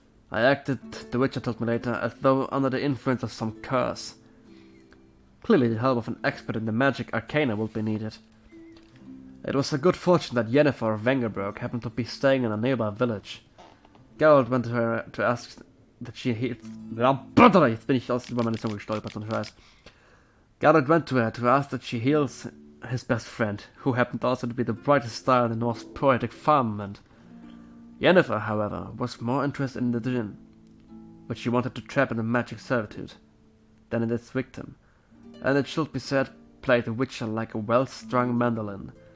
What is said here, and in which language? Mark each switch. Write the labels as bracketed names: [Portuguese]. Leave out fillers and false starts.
[English] I acted, the Witcher told me later, as though under the influence of some curse. Clearly the help of an expert in the magic arcana would be needed. It was a good fortune that Yennefer of Vengerberg happened to be staying in a nearby village. Geralt went to her to ask that she healed... [German] Jetzt bin ich über meine Zunge gestolpert, so ein Scheiß. [English] Geralt went to her to ask that she heals his best friend, who happened also to be the brightest star in the Norse poetic firmament. Yennefer, however, was more interested in the djinn, which she wanted to trap into magic servitude, than in its victim, and it should be said played the Witcher like a well-strung mandolin.